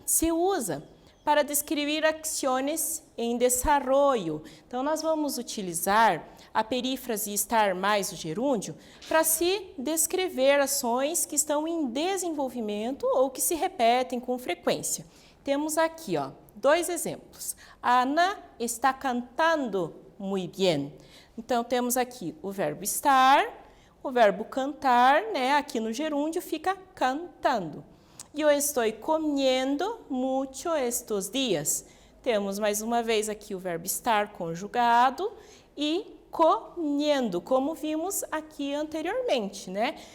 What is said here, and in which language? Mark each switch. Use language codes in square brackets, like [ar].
[es] Se usa para descrever ações em desarrollo. [pt] Então, nós vamos utilizar a perífrase estar mais o gerúndio para se descrever ações que estão em desenvolvimento ou que se repetem com frequência. Temos aqui, ó, dois exemplos. [es] Ana está cantando muy bien. [pt] Então, temos aqui o verbo estar, o verbo cantar, né? Aqui no gerúndio fica cantando. Eu estou [es] comiendo mucho estos dias. [pt] Temos mais uma vez aqui o verbo estar conjugado e comiendo, como vimos aqui anteriormente, né?